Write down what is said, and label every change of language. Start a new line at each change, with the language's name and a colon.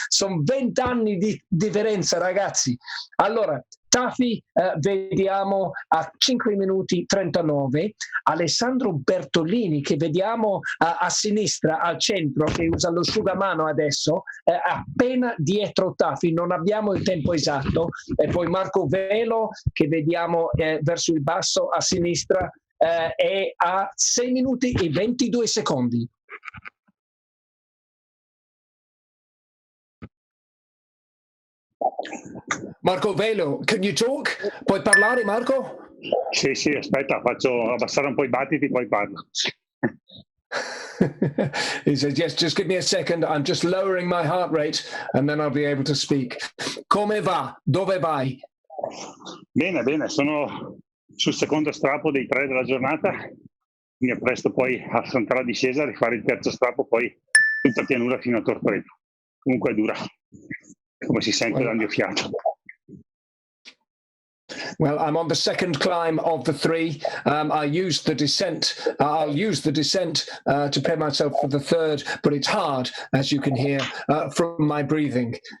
Italian: Sono 20 anni di differenza, ragazzi. Allora, Tafi vediamo a 5 minuti 39, Alessandro Bertolini che vediamo a sinistra al centro, che usa l'asciugamano adesso, appena dietro Tafi, non abbiamo il tempo esatto, e poi Marco Velo che vediamo verso il basso a sinistra è a 6 minuti e 22 secondi.
English: Marco Velo, can you talk?
Italian: Puoi parlare, Marco? Sì, aspetta, faccio abbassare un po' i battiti, poi parlo.
English: He says, yes, just give me a second. I'm just lowering my heart rate and then I'll be able to speak.
Italian: Come va? Dove vai? Bene, sono sul secondo strappo dei 3 della giornata. Mi appresto poi a affrontare la discesa, rifare il terzo strappo, poi tutta pianura fino a Tortoreto. Comunque è dura, come si sente dal mio fiato.
English: Well, I'm on the second climb of the 3. I'll use the descent to prepare myself for the third, but it's hard, as you can hear from my breathing.